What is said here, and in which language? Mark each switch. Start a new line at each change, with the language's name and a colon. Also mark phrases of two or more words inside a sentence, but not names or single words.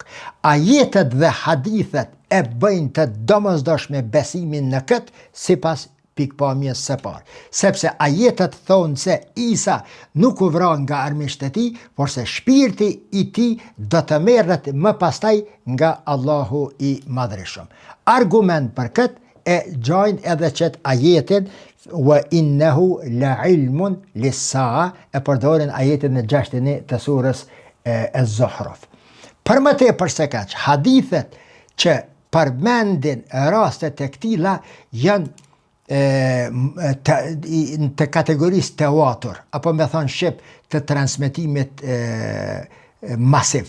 Albanian: Ajetet dhe hadithet e bëjnë të domosdoshme besimin në këtë sipas pikpamjes së parë, sepse ajetet thonë se Isa nuk u vra nga armiqtë e tij, por se shpirti i tij do të merret më pastaj nga Allahu i Madhreshëm. Argument për këtë e gjojnë edhe qëtë ajetin
Arabic: وإنه لعلم للساعة,
Albanian: e përdorin ajetin në 61 të surës e Zuhruf. Për më tepër se kaq, hadithet që përmendin rastet e këtilla janë të kategorisë tewatur, apo me thonë shqip të transmetimit masiv.